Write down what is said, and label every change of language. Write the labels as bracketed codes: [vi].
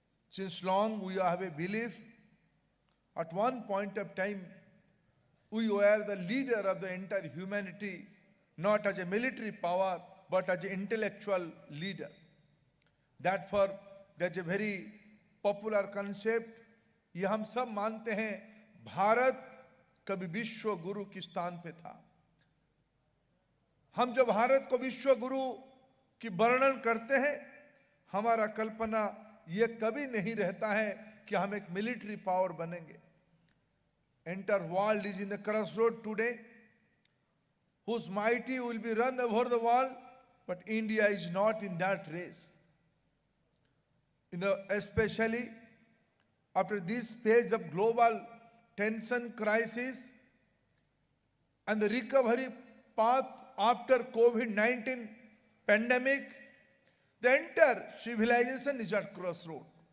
[en] Since long we have a belief, at one point of time, we were the leader of the entire humanity, not as a military power, but as an intellectual leader. That's a very popular concept. [hi] ये हम सब मानते हैं, भारत कभी विश्व गुरु के स्थान पे था. हम जब भारत को विश्व गुरु की वर्णन करते हैं, हमारा कल्पना ये कभी नहीं रहता है कि हम एक मिलिट्री पावर बनेंगे. [en] Entire world is in the crossroad today, whose mighty will be run over the world, but India is not in that race. Especially after this phase of global tension crisis and the recovery path after COVID-19 pandemic, the entire civilization is at crossroad.